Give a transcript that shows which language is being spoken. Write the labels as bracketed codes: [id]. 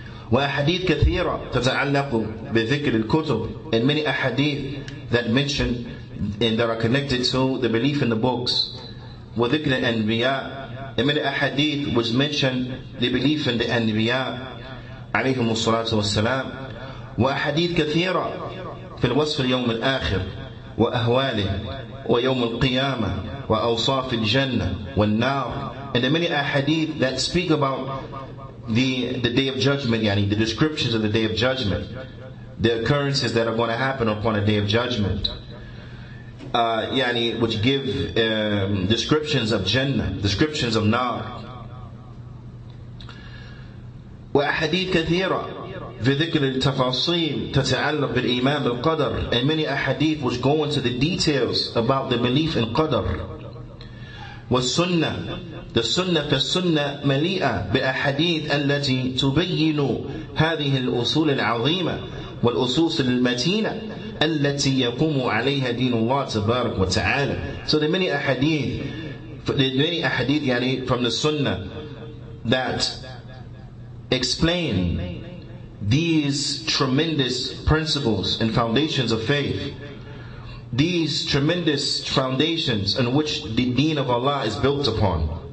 [ar] وأحاديث كثيرة تتعلق بذكر الكتب, [en] and many ahadith that mention and that are connected to the belief in the books. [ar] وذكر الأنبياء, [en] and many ahadith which mention the belief in the Anbiya عليهم الصلاة والسلام. [ar] وأحاديث كثيرة في الوصف اليوم الآخر وأهواله ويوم القيامة وأوصاف الجنة والنار. [en] And there are many ahadith that speak about the day of judgment, yani the descriptions of the day of judgment, the occurrences that are going to happen upon a day of judgment, yani which give descriptions of Jannah, descriptions of Nar. [ar] وأحاديث كثيرة في ذكر التفاصيل تتعلق بالإيمان بالقدر, [en] and many ahadith which go into the details about the belief in qadr. [ar] والسنة, [en] the sunnah [ar] فالسنة مليئة بأحاديث التي تبين هذه الأصول العظيمة والأصول المتينة التي يقوم عليها دين الله تبارك وتعالى. [en] So there are many ahadith يعني from the sunnah that explain these tremendous principles and foundations of faith, these tremendous foundations on which the deen of Allah is built upon.